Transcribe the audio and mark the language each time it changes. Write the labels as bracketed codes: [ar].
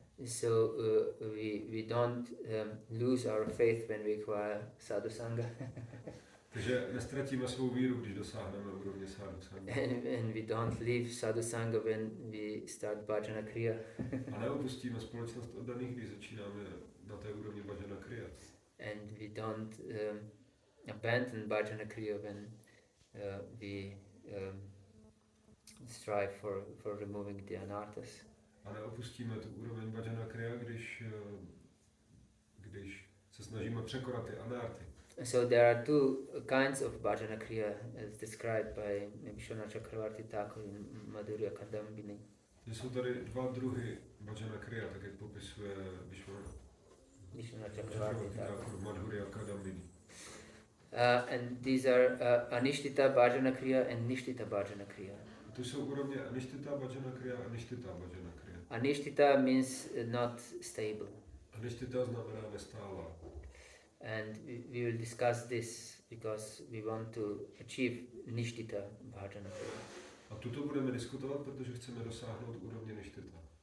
[en] So we don't lose our faith when we acquire Sadhu Sanga. [cs] Takže nestratíme svou víru, když dosáhneme úrovně Sadhu Sanga. [en] And we don't leave Sadhu Sanga when we start Bhajana Kriya. [cs] A neopustíme společnost oddaných, když začínáme na té úrovni Bhajana Kriya. [en] And we don't abandon Bhajana Kriya when we strive for removing the anarthas. [cs] A neopustíme tu úroveň Bhajana Kriya, když se snažíme překonat ty anarty. [en] So there are two kinds of Bhajana Kriya as described by Vishwanath Chakravarti Thakur in Madhurya Kadambini. [cs] Jsou tady dva druhy Bhajana Kriya, tak jak popisuje Vishwanath Chakravarti Thakur. Madhurya Kadambini. [en] And these are Anishtita Bhajana Kriya and Nishtita Bhajana Kriya. [cs] To jsou úrovně Anishtita Bhajana Kriya a Nishtita Bhajana Kriya. [en] Anishtita means not stable. [cs] Anishtita znamená nestálá. [en] And we will discuss this because we want to achieve Nishtita Bhajana Kriya. [cs] A tuto budeme diskutovat, protože chceme dosáhnout úrovně Nishtita.